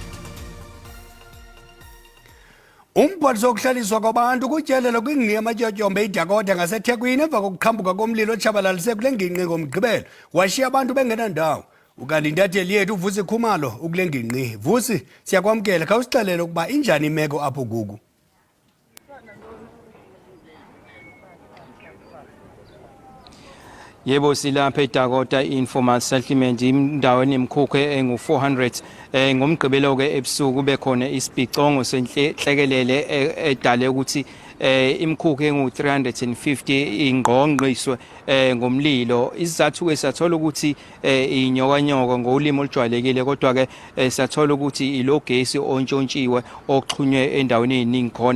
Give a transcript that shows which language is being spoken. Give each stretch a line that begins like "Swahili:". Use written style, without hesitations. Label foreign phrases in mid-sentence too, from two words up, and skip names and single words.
Xhosa: Umphathiswa wokuhlaliswa kwabantu kutyelelo kwingingqi yamatyotyombe iDakota ngaseThekwini emva kokuqhambuka komlilo otshabalalise kule ngingqi ngomgqibelo washiya abantu bengenandawo. Ukanti intatheli yethu Vusi Khumalo ukule ngingqi. Vusi, siyakwamkela khawusixelele ukuba injani imeko apho kuku.
Zulu: Yebo silapha eDakota
English: informal settlement
Zulu: indawo enemkhukhu engu400 ngomgqibelo ke ebusuku bekhona isipicongo senhlekelele edale ukuthi imkhukhu engu350 ingqongqiswe ngomlilo. Isizathu ke sathola ukuthi inyokanyoko ngolimo olujwayelekile kodwa ke sathola ukuthi ilogesi ontshontshiwe oxhunywe endaweni eziningi khona.